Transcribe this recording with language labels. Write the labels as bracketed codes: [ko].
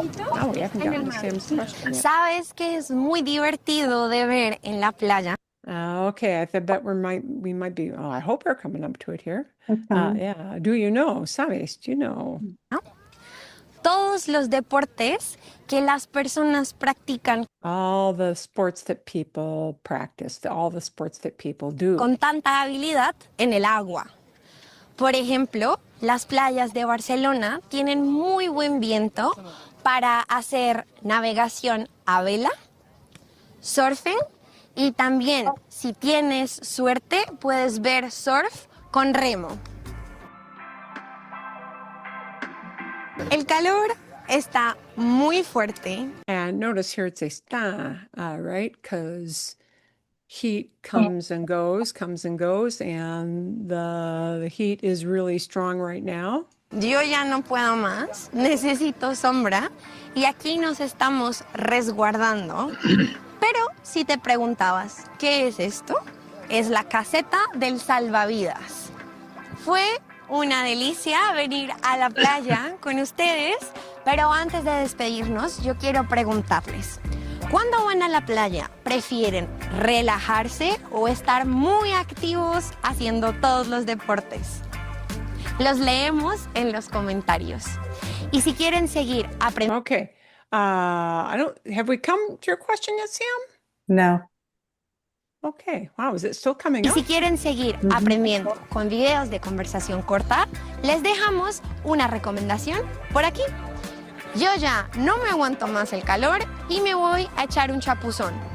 [en] Oh, we haven't gotten to Sam's question yet. [es] ¿Sabes que es muy divertido de ver en la playa? [en] Okay, I bet we might be. Oh, I hope we're coming up to it here. That's fine. Yeah. Do you know, sabes? Do you know? [es] Todos los deportes que las personas practican [en] All the sports that people practice, all the sports that people do. [es] con tanta habilidad en el agua. Por ejemplo, las playas de Barcelona tienen muy buen viento para hacer navegación a vela, surfing y también, si tienes suerte, puedes ver surf con remo. El calor está muy fuerte. And notice here it's está, right? Because heat comes and goes, and the heat is really strong right now. Yo ya no puedo más, necesito sombra y aquí nos estamos resguardando. Pero si te preguntabas, ¿qué es esto? Es la caseta del salvavidas. Fue una delicia venir a la playa con ustedes, pero antes de despedirnos, yo quiero preguntarles, ¿cuándo van a la playa? ¿Prefieren relajarse o estar muy activos haciendo todos los deportes? Los leemos en los comentarios. Y si quieren seguir aprendiendo. [en] Okay. Have we come to your question yet, Sam? No. Okay. Wow, is it still coming [es] Y [en] up? [es] si quieren seguir aprendiendo con videos de conversación corta, les dejamos una recomendación por aquí. Yo ya no me aguanto más el calor y me voy a echar un chapuzón.